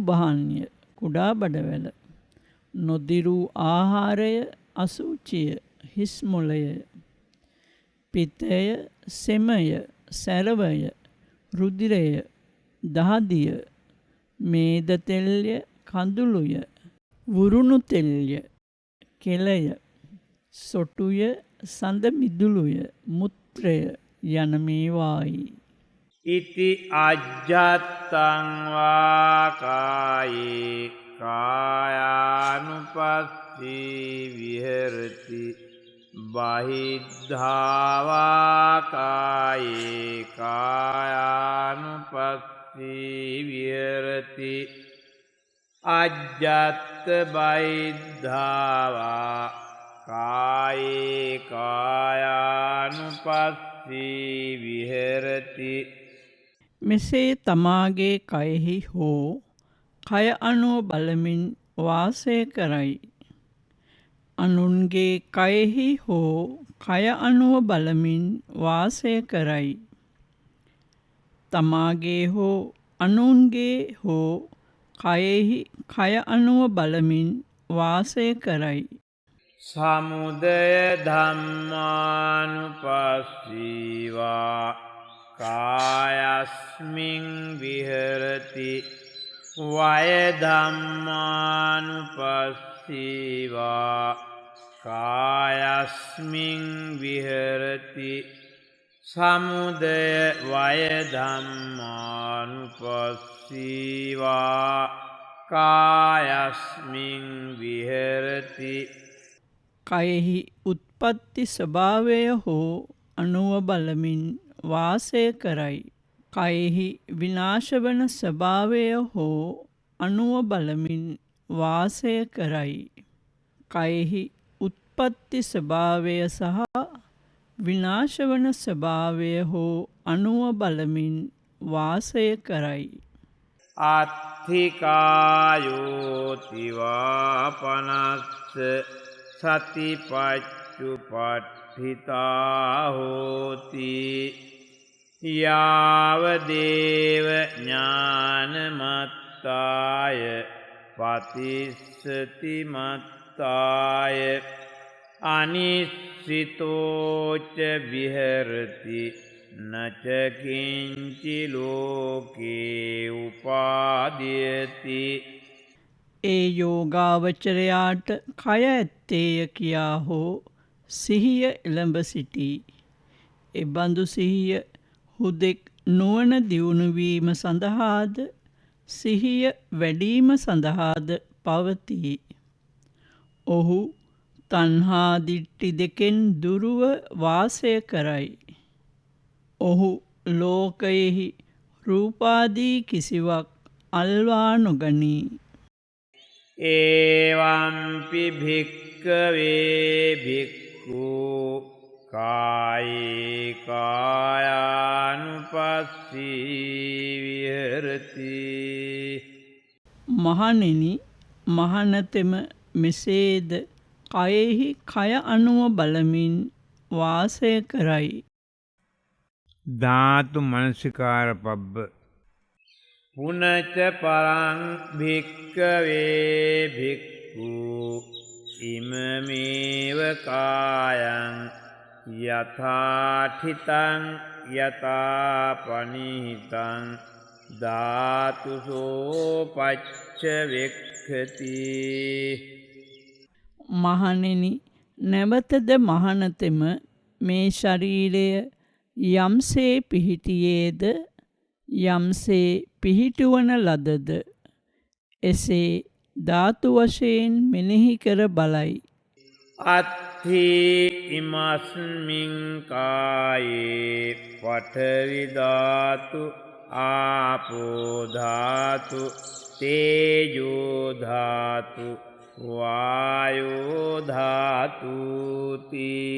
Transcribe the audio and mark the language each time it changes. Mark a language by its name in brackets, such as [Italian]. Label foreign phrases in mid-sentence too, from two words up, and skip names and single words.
[Sinhala] බහන්ය, කුඩා බඩවැල, නොදිරූ ආහාරය, අසූචිය, හිස් මොළය, පිතය, සෙමය, සැරවය, රුධිරය, දහදිය, මේද තෙල්ය, කඳුළුය, වුරුණු තෙල්ය, කෙලය, සොටුය, සඳ මිදුළුය, මුත්‍රය යන මේවායි. [Pali] ඉති අජ්ජත්තං වා කායේ කායානුපස්සී විහෙරති බහිද්ධා වා කායේ කායානුපස්සී විහෙරති අජ්ජත්ත බහිද්ධා වා කායේ කායානුපස්සී විහෙරති. [Sinhala] මෙසේ තමාගේ කයෙහි හෝ කය අනුව බලමින් වාසය කරයි. අනුන්ගේ කයෙහි හෝ කය අනුව බලමින් වාසය කරයි. තමාගේ හෝ අනුන්ගේ හෝ කයෙහි කය අනුව බලමින් වාසය කරයි. [Pali] සමුදය ධම්මානුපස්සීවා කායස්මින් විහෙරති වය ධම්මානුපස්සීවා කායස්මින් විහෙරති සමුදය වය ධම්මානුපස්සීවා කායස්මින් විහෙරති. [Sinhala] කයෙහි උත්පත්ති ස්වභාවය හෝ අනුව බලමින් වාසය කරයි. කයෙහි විනාශ වන ස්වභාවය හෝ අනුව බලමින් වාසය කරයි. කයෙහි උත්පත්ති ස්වභාවය සහ විනාශ වන ස්වභාවය හෝ අනුව බලමින් වාසය කරයි. [Pali] අත්ථිකායෝතිවා පනස්ස සතිපච්චුපට්ඨිතා හෝති යාවදේව ඥානමත්තාය පතිස්සති මත්තාය අනිස්සිතෝච විහෙරති නචකින්චි ලෝකේ උපාදීයති. [Sinhala] ඒ යෝගාවචරයාට කය ඇත්තේය කියා හෝ සිහිය එළඹ සිටී. එබඳු සිහිය හුදෙක් නුවණ දියුණු වීම සඳහාද සිහිය වැඩිම සඳහාද පවතී. ඔහු තණ්හා දිට්ඨි දෙකෙන් දුරුව වාසය කරයි. ඔහු ලෝකයෙහි රූපාදී කිසිවක් අල්වා නොගනී. [Pali] ඒවම්පි භික්කවේ භික්ඛු කායේ කායානුපස්සී විහෙරති. [Sinhala] මහණෙනි, මහණතෙම මෙසේද කයෙහි කය අනුව බලමින් වාසය කරයි. [Pali] ධාතු මනසිකාර පබ්බ පුනච පරං භික්කවේ භික්ඛු ඉමමේව කායං යථාඨිතං යථාපනිහිතං ධාතුසෝ පච්ච වෙක්ඛති. [Sinhala] මහණෙනි, නැවතද මහණතෙම මේ ශරීරය යම්සේ පිහිටියේද යම්සේ පිහිටුවන ලදද එසේ ධාතු වශයෙන් මෙනෙහි කර බලයි. [Pali] අත්ථි ඉමස්මින් කායේ පඨවි ධාතු ආපෝ ධාතු තේජෝ ධාතු වායෝ ධාතුති.